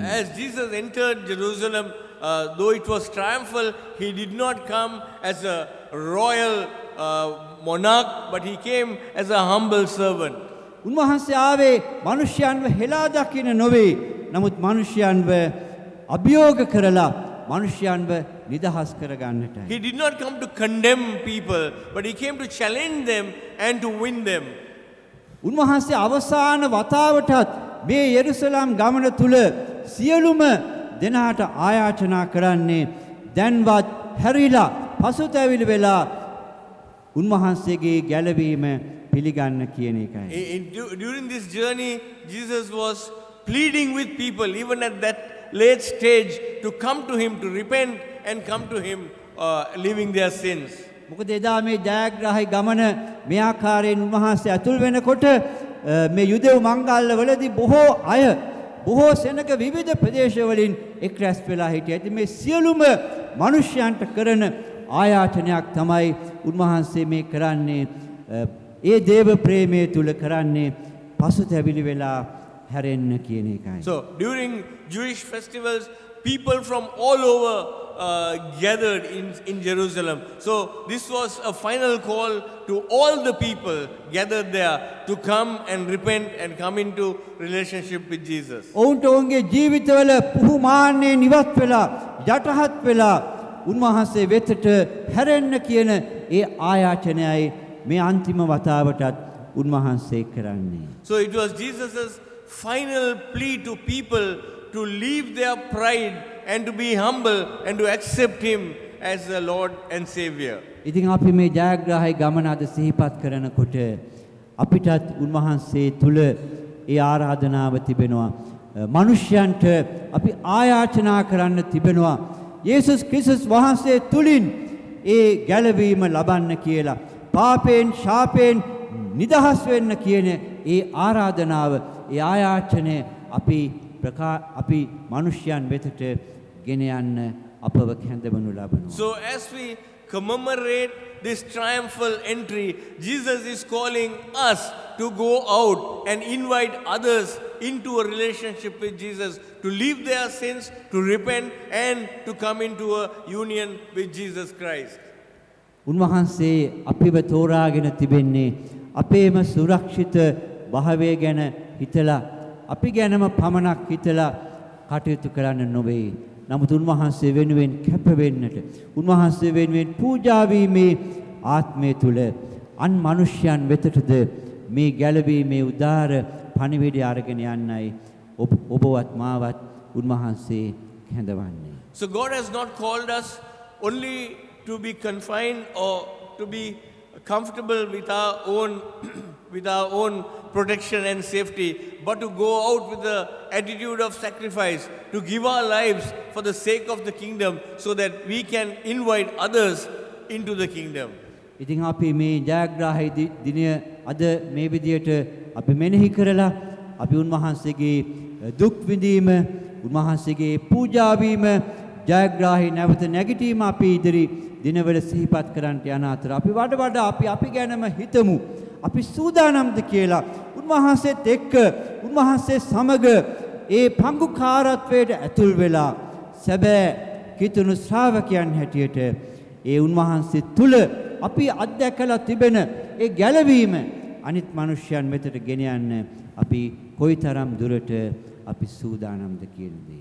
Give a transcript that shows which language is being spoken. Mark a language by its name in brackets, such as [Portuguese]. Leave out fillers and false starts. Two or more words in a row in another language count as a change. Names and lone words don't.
[English] As Jesus entered Jerusalem, though it was triumphal, he did not come as a royal monarch, but he came as a humble servant. [Sinhala] උන්වහන්සේ ආවේ මිනිස්යන්ව හෙලා දකින්න නොවේ. නමුත් මිනිස්යන්ව අභියෝග කරලා මිනිස්යන්ව නිදහස් කරගන්නටයි. [English] He did not come to condemn people, but he came to challenge them and to win them. [Sinhala] උන්වහන්සේ අවසාන වතාවටත් මේ යෙරුසලම් ගමන තුල සියලුම දෙනාට ආයාචනා කරන්නේ දැන්වත් හැරිලා පසුතැවිලි වෙලා උන්වහන්සේගේ ගැලවීම පිළිගන්න කියන එකයි. [English] During this journey, Jesus was pleading with people, even at that late stage, to come to him, to repent and come to him, leaving their sins. [Sinhala] මොකද එදා මේ ජයග්‍රාහී ගමන මේ ආකාරයෙන් උන්වහන්සේ ඇතුල් වෙනකොට මේ යුදෙව් මංගල්‍යවලදී බොහෝ අය බොහෝ සෙනඟ විවිධ ප්‍රදේශවලින් එක් රැස් වෙලා හිටියා. ඉතින් මේ සියලුම මිනිස්යන්ට කරන ආයාචනයක් තමයි උන්වහන්සේ මේ කරන්නේ. ඒ දේව ප්‍රේමයේ තුල කරන්නේ පසුතැවිලි වෙලා හැරෙන්න කියන එකයි. [English] So during Jewish festivals, people from all over gathered in Jerusalem. So this was a final call to all the people gathered there to come and repent and come into relationship with Jesus. [Sinhala] ඔවුන්ට ඔවුන්ගේ ජීවිතවල පුහුමාන්නේ නිවත් වෙලා යටහත් වෙලා උන්වහන්සේ වෙතට හැරෙන්න කියන ඒ ආයාචනයයි මේ අන්තිම වතාවටත් උන්වහන්සේ කරන්නේ. [English] So it was Jesus's final plea to people to leave their pride and to be humble and to accept him as the Lord and Savior. [Sinhala] ඉතින් අපි මේ ජයග්‍රාහී ගමන අද සිහිපත් කරනකොට අපිටත් උන්වහන්සේ තුල ඒ ආරාධනාව තිබෙනවා. මිනිස්යන්ට අපි ආයාචනා කරන්න තිබෙනවා. යේසුස් ක්‍රිස්තුස් වහන්සේ තුලින් ඒ ගැලවීම ලබන්න කියලා. පාපයෙන් ශාපයෙන් නිදහස් වෙන්න කියන ඒ ආරාධනාව ඒ ආයාචනය අපි මිනිස්යන් වෙතට ගෙන යන්න අපව කැඳවනු ලබනවා. [English] So as we commemorate this triumphal entry, Jesus is calling us to go out and invite others into a relationship with Jesus, to leave their sins, to repent and to come into a union with Jesus Christ. [Sinhala] උන්වහන්සේ අපිව තෝරාගෙන තිබෙන්නේ අපේම සුරක්ෂිත භාවය ගැන හිතලා අපි ගැනම පමණක් හිතලා කටයුතු කරන්න නොවේ. නමුත් උන්වහන්සේ වෙනුවෙන් කැප වෙන්නට උන්වහන්සේ වෙනුවෙන් පූජා වීමේ ආත්මය තුල අන් මිනිස්යන් වෙතටද මේ ගැලවීමේ උදාර පණිවිඩය අරගෙන යන්නයි ඔබවත් මාවත් උන්වහන්සේ කැඳවන්නේ. [English] So God has not called us only to be confined or to be comfortable with our own with our own protection and safety, but to go out with the attitude of sacrifice, to give our lives for the sake of the kingdom so that we can invite others into the kingdom. [Sinhala] ඉතින් අපි මේ ජයග්‍රාහී දිනය අද මේ විදියට අපි මෙනෙහි කරලා අපි උන්වහන්සේගේ දුක් විඳීම උන්වහන්සේගේ පූජා වීම ජයග්‍රාහී නැවත නැගිටීම අපි ඉදිරි දිනවල සිහිපත් කරන්නට යන අතර අපි වඩා අපි ගැනම හිතමු අපි සූදානම්ද කියලා උන්වහන්සේත් එක්ක උන්වහන්සේ සමග ඒ පංගුකාරත්වයට ඇතුල් වෙලා සැබෑ කිතුණු ශ්‍රාවකයන් හැටියට ඒ උන්වහන්සේ තුල අපි අත්දැකලා තිබෙන ඒ ගැලවීම අනිත් මිනිස්යන් වෙතට ගෙන යන්න අපි කොයිතරම් දුරට අපි සූදානම්ද කියන දේ.